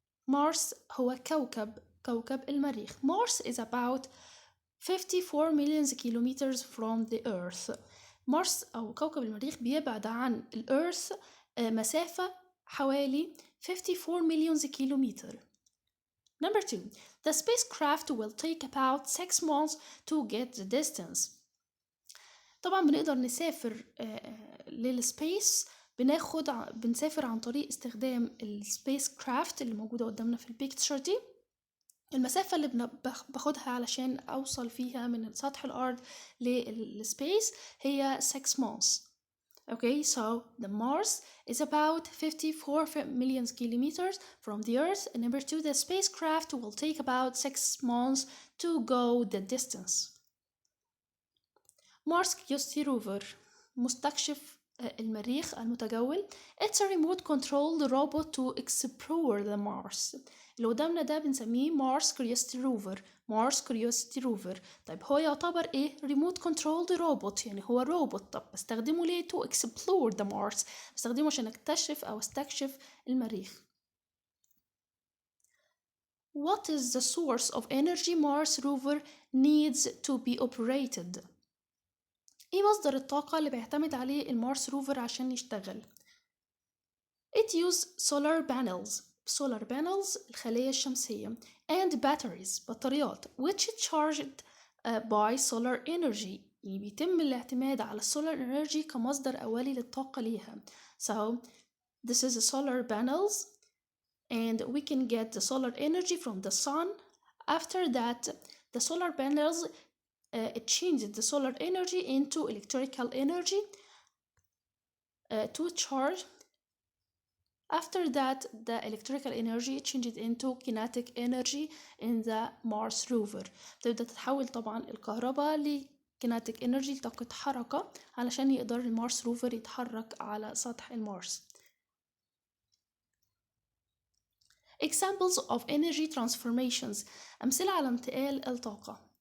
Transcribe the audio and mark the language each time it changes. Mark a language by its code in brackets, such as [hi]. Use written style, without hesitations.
[ar] Mars هو كوكب المريخ. [en] Mars is about 54 million kilometers from the Earth. [ar] Mars أو كوكب المريخ بيبعد عن الأرث مسافة حوالي 54 million kilometers. [en] Number two, the spacecraft will take about 6 months to get the distance. [ar] طبعا بنقدر نسافر للسبيس، بنسافر عن طريق استخدام السبيس كرافت اللي موجودة قدامنا في البيكتشر دي. المسافة اللي باخدها علشان أوصل فيها من سطح الأرض للسبيس هي 6 months. [en] Okay, so the Mars is about 54 million kilometers from the Earth. And number two, the spacecraft will take about 6 months to go the distance. [ar] Mars Curiosity rover مستكشف المريخ المتجول. [en] It's a remote controlled robot to explore the Mars. [ar] اللي قدامنا ده بنسميه Mars Curiosity rover. [en] Mars Curiosity rover. [ar] طيب هو يعتبر ايه؟ [en] remote controlled robot، [ar] يعني هو روبوت. طب بستخدمه ليه؟ [en] to explore the Mars. [ar] بستخدمه عشان اكتشف او استكشف المريخ. [en] What is the source of energy Mars rover needs to be operated؟ [ar] ايه مصدر الطاقة اللي بيعتمد عليه المارس روفر عشان يشتغل؟ [en] It use solar panels [ar] الخلية الشمسية [en] and batteries [ar] بطاريات [en] which charged by solar energy، [ar] يعني بيتم الاعتماد على [en] solar energy [ar] كمصدر أولي للطاقة ليها. [en] So this is solar panels and we can get the solar energy from the sun After that, the solar panels it changed the solar energy into electrical energy to charge. After that, the electrical energy changed into kinetic energy in the Mars rover. [ar] تبدأ تتحول طبعا الكهرباء لكيناتيك انرجي لطاقة حركة علشان يقدر المارس روفر يتحرك على سطح المارس. [en] Examples of energy transformations. [ar] أمثلة على انتقال الطاقة.